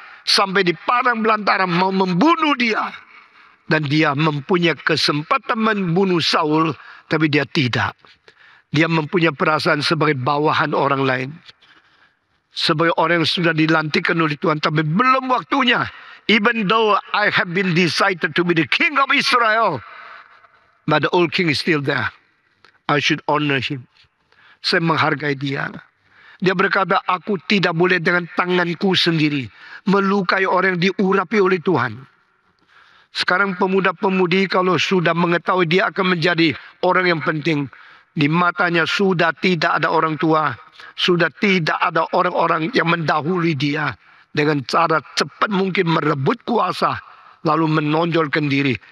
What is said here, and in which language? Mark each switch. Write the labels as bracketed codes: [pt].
[id] Sampai di padang belantara mau membunuh dia. Dan dia mempunyai kesempatan membunuh Saul, tapi dia tidak. Dia mempunyai perasaan sebagai bawahan orang lain. Sebagai orang yang sudah dilantikkan oleh Tuhan, tapi belum waktunya. [en] Even though I have been decided to be the king of Israel, but the old king is still there. I should honor him. [id] Saya menghargai dia. Dia berkata, aku tidak boleh dengan tanganku sendiri melukai orang yang diurapi oleh Tuhan. Sekarang pemuda-pemudi kalau sudah mengetahui dia akan menjadi orang yang penting, di matanya sudah tidak ada orang tua, sudah tidak ada orang-orang yang mendahului dia, dengan cara cepat mungkin merebut kuasa, lalu menonjolkan diri.